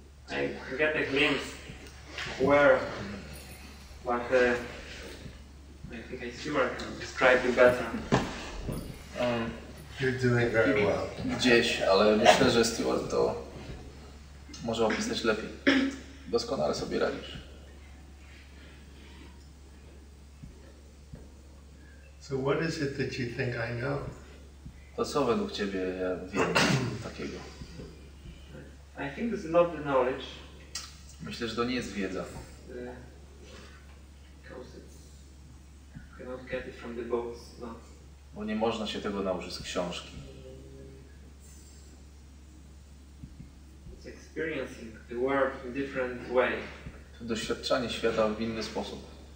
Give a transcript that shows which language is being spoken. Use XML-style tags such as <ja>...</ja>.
<en>I get a glimpse where, but I think Stuart can describe it better. You're doing very well.</en> <pl>Gdzieś, ale myślę, że Stuart to może opisać lepiej. Doskonale sobie radzisz.</pl> <en>So what is it that you think I know?</en> <pl>To co według ciebie ja wiem takiego?</pl> <en>I think this is not the knowledge.</en> <pl>Myślę, że to nie jest wiedza.</pl> <en>Because you cannot get it from the books. No.</en> <pl>Bo nie można się tego nauczyć z książki.</pl> <en>It's experiencing the world in different way.</en> <pl>To doświadczanie świata w inny sposób.</pl>